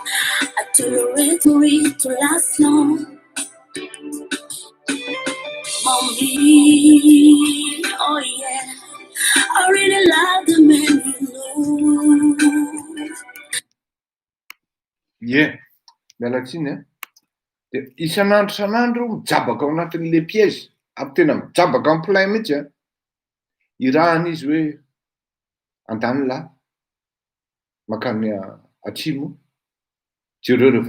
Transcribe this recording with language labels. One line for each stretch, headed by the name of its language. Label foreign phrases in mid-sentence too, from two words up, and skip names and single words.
English: I tolerate for it to last long. Mommy, oh yeah, I really love the man you know. Yeah,
Malagasy: miala tsiny dia isan'andro mijabaka ao anatin'
French: le piège
Malagasy: aby tena mijabaka amin'ny plein mihitsy irahana izy hoe andany lahy makany atsimo jereo reo